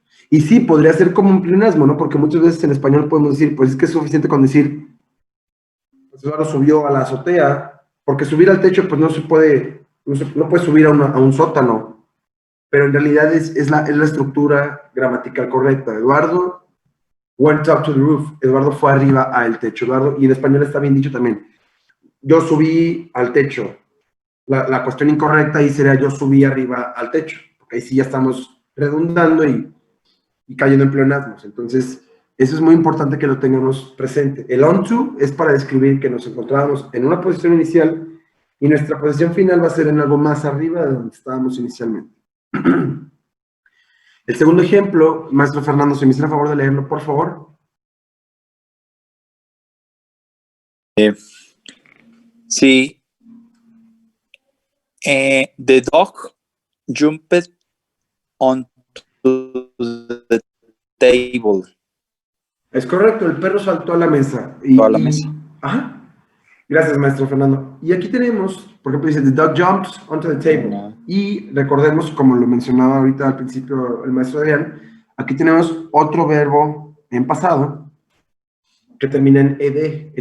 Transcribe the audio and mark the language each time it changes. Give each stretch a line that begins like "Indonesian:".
Spanish: Y sí, podría ser como un pleonasmo, ¿no? Porque muchas veces en español podemos decir, pues es que es suficiente con decir, pues Eduardo subió a la azotea, porque subir al techo, pues no se puede no puedes subir a un sótano, pero en realidad es la estructura gramatical correcta.
English: Eduardo went up to the roof.
Spanish: Eduardo fue arriba al techo. Eduardo, y en español está bien dicho también. Yo subí al techo. La cuestión incorrecta ahí sería yo subí arriba al techo. Porque ahí sí ya estamos redundando y cayendo en pleonasmos. Entonces, eso es muy importante que lo tengamos presente. El on to es para describir que nos encontrábamos en una posición inicial y nuestra posición final va a ser en algo más arriba de donde estábamos inicialmente. El segundo ejemplo, maestro Fernando, si me hiciera favor de leerlo, por favor. Sí.
English: The dog jumped onto the table.
Spanish: Es correcto, el perro saltó a la mesa. A la mesa. Ajá. Gracias, maestro Fernando. Y aquí tenemos, por ejemplo, dice,
English: the dog jumped onto the table.
Spanish: Y recordemos, como lo mencionaba ahorita al principio el maestro Adrián, aquí tenemos otro verbo en pasado que termina en ed.